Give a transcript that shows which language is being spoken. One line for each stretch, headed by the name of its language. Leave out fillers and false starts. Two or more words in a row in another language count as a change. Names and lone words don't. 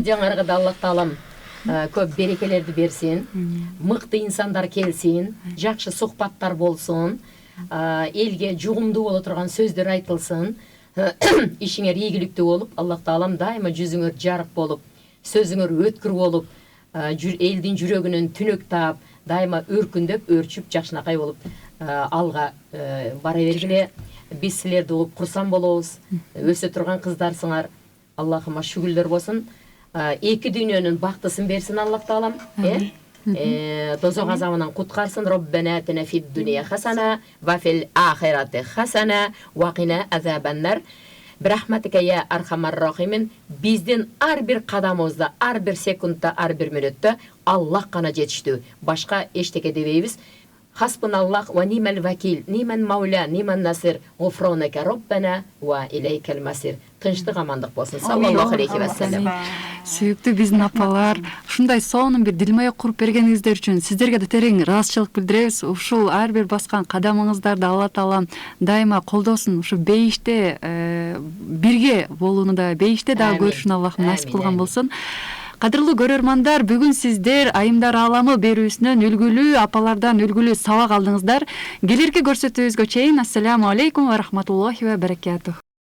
Kyrgyz: Жаңарга да Аллах таалам көп берекелерди берсин, мыкты инсандар келсин, жакшы сухбаттар болсун, элге жугумдуу боло турган сөздөр айтылсын, ишиңер ийгиликтүү болуп, Аллах таалам дайыма жүзүңөр жарык болуп, сөзүңөр өткүр болуп, элдин жүрөгүнөн түнөк таап, дайыма өркүндөп, өрчүп, жакшынакай болуп алга бара бергиле. Биз силерди угуп курсан болобуз. Өсө турган кыздарсыңар. Аллахыма шүгүрлөр болсун. Эки дүйнөнүн бактысын берсин Аллах таалам. Дозок азабынан куткарсын.
Arabic: ربنا آتنا في الدنيا حسنة وفي الآخرة حسنة وقنا عذاب النار. برحمتك يا أرحم الراحمين.
Kyrgyz: Биздин ар бир кадамыбызда, ар бир секундта, ар бир мүнөттө Аллах гана жетиштүү. Башка эчтеке дебейбиз.
Arabic: حسبنا الله ونعم الوكيل، نعم المولى، نعم النصير، غفرانك ربنا وإليك المصير.
Kyrgyz: Тынчтык амандык болсун.
Arabic: صلى الله عليه وسلم.
Kyrgyz: Сүйүктүү биздин апалар, ушундай сонун бир дилмая куруп бергениңиздер үчүн сиздерге да терең ыраазычылык билдиребиз. Ушул ар бир баскан кадамыңыздарды Алла таалам дайыма колдосун. Ушу бейиште бирге болууну да, бейиште дагы көрүшүн Аллах насип кылган болсун. Кадырлуу көрөрмандар, бүгүн сиздер Айымдар ааламы берүүсүнөн үлгүлүү апалардан үлгүлүү сабак алдыңыздар. Келерки көрсөтүүбүзгө чейин
Arabic: السلام عليكم ورحمة الله وبركاته.